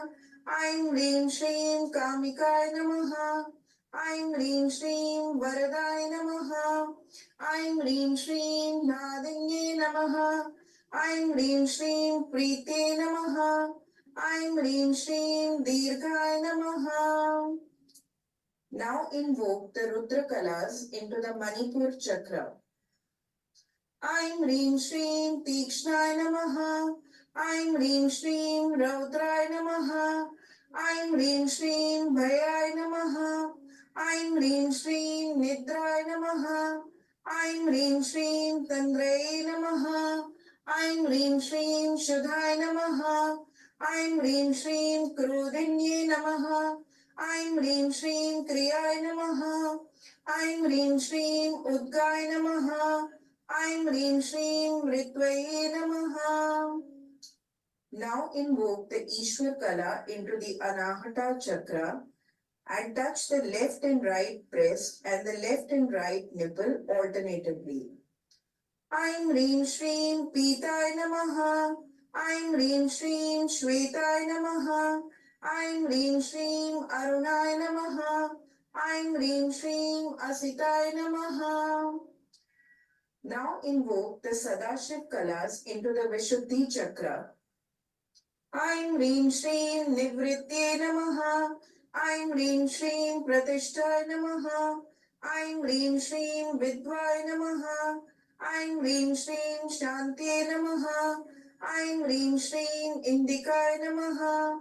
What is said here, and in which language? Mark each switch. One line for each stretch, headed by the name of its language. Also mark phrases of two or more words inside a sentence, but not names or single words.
Sanskrit: Aim Reem Shreem Kamikai Namaha. Aim Reem Shreem Varadai Namaha. Aim Reem Shreem Nadinye Namaha. Aim Reem Shreem Prite Namaha. Aim Reem Shreem Dirghai Namaha.
English: Now invoke the Rudra Kalas into the Manipur Chakra.
Sanskrit: Aim Reem Shreem Tikshnai Namaha. Aim Reem Shreem Raudrai Namaha. Aim Reem Shreem Bhayai Namaha. Aim Reem Shreem Nidrai Namaha. Aim Reem Shreem Tandrai Namaha. Aim Reem Shreem Shudhai Namaha. Aim Reem Shreem Krudinye Namaha. Aim Reem Shreem Kriyay Namaha. Aim Reem Shreem Udgay Namaha. Aim Reem Shreem Ritvaye Namaha.
English: Now invoke the Ishwar Kala into the Anahata Chakra and touch the left and right breast and the left and right nipple alternatively.
Sanskrit: Aim Reem Shreem Pitay Namaha. Aim Reem Shreem Shvetay Namaha. Aim Reem Shreem Arunay Namaha. Aim Reem Shreem Asitay Namaha.
English: Now invoke the Sadashiv Kalas into the Vishuddhi Chakra.
Sanskrit: Aim Reem Shreem Nivritye Namaha. Aim Reem Shreem Pratishthay Namaha. Aim Reem Shreem Vidvay Namaha. Aim Reem Shreem Shantye Namaha. Aim Reem Shreem Indikay Namaha.